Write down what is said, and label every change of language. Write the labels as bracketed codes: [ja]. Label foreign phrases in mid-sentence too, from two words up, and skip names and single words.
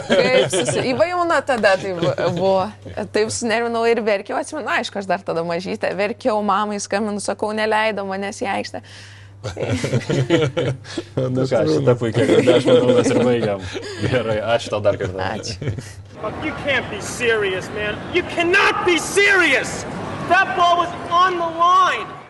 [lt] Įvajauna tada tai buvo. Taip susinervinau ir verkiau. Atsimenu, aišku, aš dar tada mažytė. Verkiau mamai, skambinu, sakau, neleido manęs į aikštę. Nu ką, šitą puikiai, 10 minutės ir baigiam. Gerai, ačiū tau dar kartą. Ačiū. [en] You can't be serious, man. You cannot be serious! That ball was on the line!